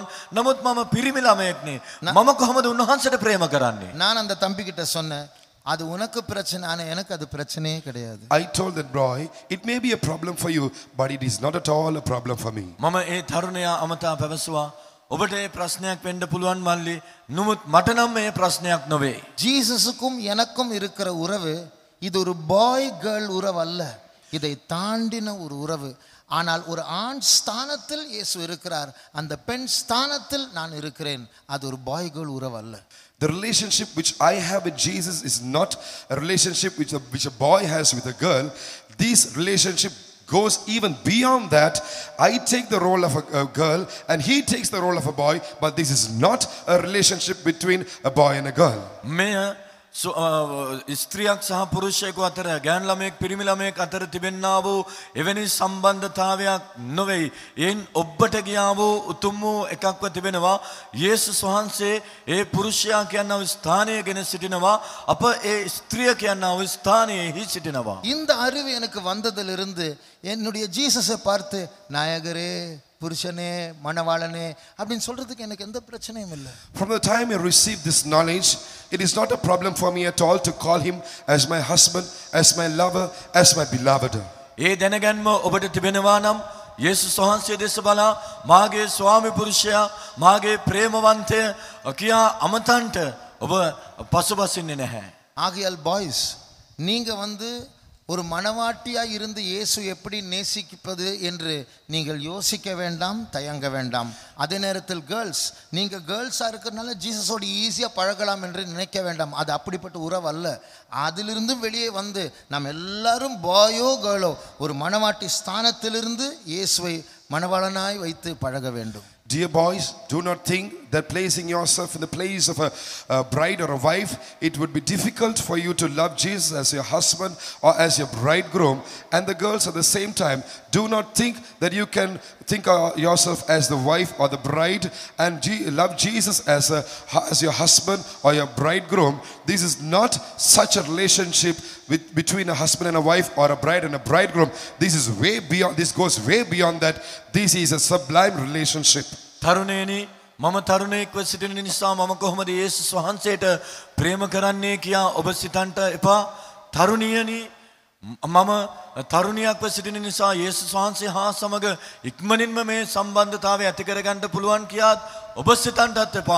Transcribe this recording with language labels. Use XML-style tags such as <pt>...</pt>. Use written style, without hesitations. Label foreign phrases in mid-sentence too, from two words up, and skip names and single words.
<si>නමුත් මම පිරිමි ළමයෙක්නේ. මම කොහොමද උන්වහන්සේට ප්‍රේම කරන්නේ?</si> <ta>நான் அந்த தம்பி கிட்ட சொன்னேன், அது உனக்கு பிரச்சனை, ஆனா எனக்கு அது பிரச்சனையே கிடையாது.</ta> <en>I told that boy, it may be a problem for you, but it is not at all a problem for me.</en> <si>මම ඒ තරුණයා අමතා පැවසුවා, ඔබට ඒ ප්‍රශ්නයක් වෙන්න පුළුවන් මල්ලි, නමුත් මට නම් මේ ප්‍රශ්නයක් නොවේ.</si> <ta>ஜீசஸுக்கும் எனக்கும் இருக்கிற உறவு இது ஒரு</ta> <en>boy girl</en> <ta>உறவு அல்ல, இதை தாண்டின ஒரு உறவு. ஆனால் ஒரு ஆண் ஸ்தானத்தில் இயேசு இருக்கிறார், அந்த பெண் ஸ்தானத்தில் நான் இருக்கிறேன். அது ஒரு</ta> <en>boy girl</en> <ta>உறவு அல்ல.</ta> <en>The relationship which I have with Jesus is not a relationship which a boy has with a girl. This relationship goes even beyond that. I take the role of a girl and he takes the role of a boy, but this is not a relationship between a boy and a girl.</en> <si>මෙය ස්ත්‍රියක් සහ පුරුෂයෙකු අතර, ගෑනු ළමයෙක් පිරිමි ළමයෙක් අතර තිබෙන්නා වූ එවැනි සම්බන්ධතාවයක් නොවේ. එයින් ඔබට ගියා වූ උතුම් වූ එකක්ව තිබෙනවා. යේසුස් වහන්සේ ඒ පුරුෂයා කියනා වූ ස්ථානයේ ගෙන සිටිනවා. අප ඒ ස්ත්‍රිය කියනා වූ ස්ථානයේහි සිටිනවා.</si> <ta>இந்த அறிவு எனக்கு வந்ததிலிருந்து என்னுடைய ஜீசஸை பார்த்து நாயகரே, புருஷனே, மணவாளனே அப்படின்னு சொல்றதுக்கு எனக்கு எந்த பிரச்சனையும் இல்லை.</ta> <en>From the time I received this knowledge, it is not a problem for me at all to call him as my husband, as my lover, as my beloved.</en> <si>ඒ දැනගන්ම ඔබට තිබෙනවා නම් යේසුස් වහන්සේ දෙස බලා මාගේ ස්වාමි පුරුෂයා, මාගේ ප්‍රේමවන්තය කියා අමතන්ට ඔබ පසුබසින්නේ නැහැ.</si> <ta>ஆகையால் பாய்ஸ், நீங்க ஒரு மணவாட்டியாய் இருந்து இயேசு எப்படி நேசிப்பது என்று நீங்கள் யோசிக்க வேண்டாம், தயங்க வேண்டாம். அதே நேரத்தில் கேர்ள்ஸ், நீங்கள் கேர்ள்ஸாக இருக்கிறதுனால ஜீசஸோடு ஈஸியாக பழகலாம் என்று நினைக்க வேண்டாம். அது அப்படிப்பட்ட உறவு அல்ல. அதிலிருந்து வெளியே வந்து நாம் எல்லாரும் பாயோ கேர்ளோ ஒரு மணவாட்டி ஸ்தானத்திலிருந்து இயேசுவை மணவாளனாய் வைத்து பழக வேண்டும்.</ta> <en>Dear boys, do not think that placing yourself in the place of a bride or a wife, it would be difficult for you to love Jesus as your husband or as your bridegroom. And the girls at the same time, do not think that you can think of yourself as the wife or the bride and love Jesus as your husband or your bridegroom. This is not such a relationship between a husband and a wife or a bride and a bridegroom. This is way beyond. This goes way beyond that. This is a sublime relationship.</en> <si>තරුණේනි, මම තරුණයෙක්ව සිටින නිසා මම කොහොමද යේසුස් වහන්සේට ප්‍රේම කරන්නේ කියා ඔබ සිතන්ට එපා. තරුණියනි, මම තරුණියක්ව සිටින නිසා යේසුස් වහන්සේ හා සමග ඉක්මනින්ම මේ සම්බන්ධතාවය ඇති කරගන්න පුළුවන් කියාත් ඔබ සිතන්ටත් එපා.</si>